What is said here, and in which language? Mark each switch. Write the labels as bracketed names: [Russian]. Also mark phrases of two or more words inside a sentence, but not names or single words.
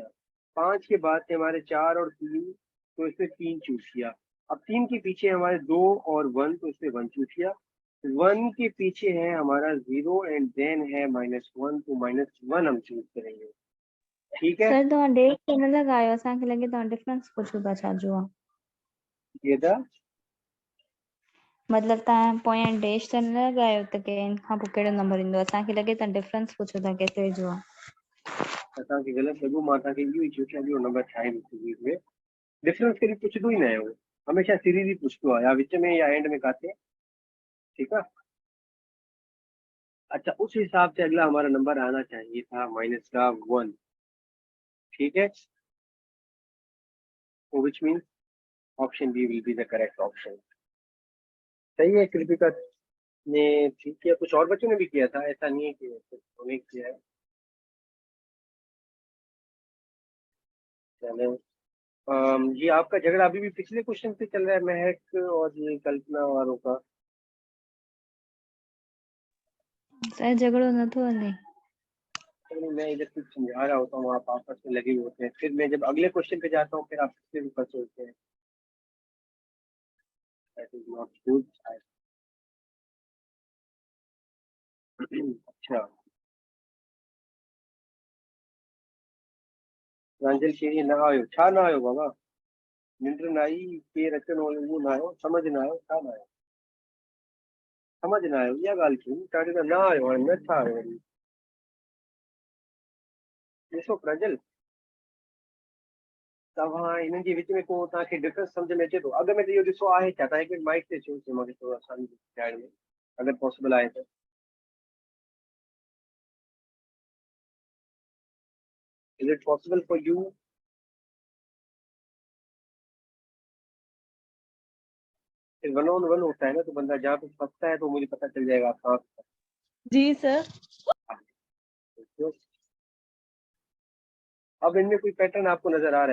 [Hindi] 5 के बाद थे हमारे 4 और 3, तो इसने 3 चूज किया। अब 3 के पीछे हमारे 2 और 1, तो इसने 1 चूज किया। 1 के पीछे है हमारा 0 [English] and then [Hindi] है -1, तो -1 हम चूज करेंगे, ठीक है। [Sindhi] सर तव्हां डेट त न लॻायो, असांखे लॻे तव्हां डिफरेंस पुछो था छाजो आहे, [Hindi] ये था [Sindhi] मतलब तव्हां पोयां डेश त न लॻायो त के इन खां पोइ कहिड़ो नंबर ईंदो, असांखे लॻे तव्हां डिफरेंस पुछो था केतिरे जो आहे। असांखे ग़लति लॻो, मां तव्हांखे इहो ई चयो कि अॻिलो नंबर छा आहे सीरीज़ में। डिफरेंस कॾहिं पुछंदो ई न आहे उहो, हमेशह सीरीज़ ई पुछंदो आहे, या विच में या एंड में काथे, ठीक है। [Hindi] अच्छा, उस हिसाब से अगला हमारा नंबर आना चाहिए था -1, ठीक है। [English] which means option B will be the correct option. [Hindi] सही है, कृतिका ने ठीक किया, कुछ और बच्चों ने भी किया था, ऐसा नहीं है कि सिर्फ उन्होंने किया है। चलो, ये आपका झगड़ा अभी भी पिछले क्वेश्चन से चल रहा है, महक और ये कल्पना वालों का। [Sindhi] सर झगड़ो नथो हले। [Hindi] नहीं, मैं इधर कुछ समझा रहा होता हूँ, आप आपस में लगे हुए होते हैं, फिर मैं जब अगले क्वेश्चन पे जाता हूँ फिर आप फिर ऊपर सोचते हैं। [English] That is not good. [Sindhi] अच्छा, प्रांजल के ना आयो, छा ना आयो बाबा, निंड ना आई के रचन हो वो ना आयो, समझ ना आयो, छा ना आयो, समझ ना आयो, इहा ॻाल्हि थी ताड़ी त ना आयो हाणे, न छा आयो वरी। ॾिसो प्रांजल, तव्हां हिननि जे विच में को तव्हांखे डिफरेंस सम्झ में अचे थो, अॻ में त इहो ॾिसो आहे छा, तव्हां हिकु माइक ते चयो मूंखे थोरो आसानी ॿुधाइण में, अगरि पॉसिबल आहे त। [English] Is it possible for you? [Hindi] फिर 1-on-1 होता है ना, तो बंदा जहाँ पे फंसता है तो मुझे पता चल जाएगा आप कहाँ पे जी सर। फंसे हो। अब इनमें कोई पैटर्न आपको नजर आ रहा है?